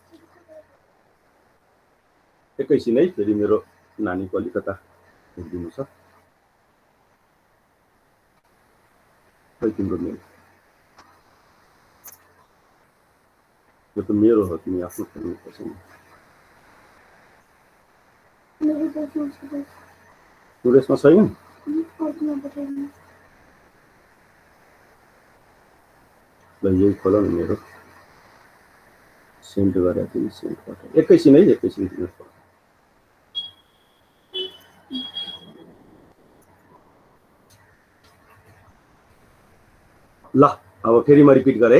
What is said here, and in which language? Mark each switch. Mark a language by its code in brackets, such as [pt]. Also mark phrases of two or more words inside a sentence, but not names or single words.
[ne] एकैछिन है, फेरि मेरो नानीको अलिकता हेरिदिनु छ। खै तिम्रो मेल, यो त मेरो हो, तिमी आफ्नो खेल्नुपर्छ नि। [hi] मेरे पास उसके पास [ne] सुरेशमा छैन? [hi] और तुम्हें बताइए [ne] ल यही खोल न, मेरो सेन्ड गरेर तिमी सेन्ड पठाऊ। एकैछिन है, एकैछिन तिमी। ल अब फेरि म रिपिट गरेँ।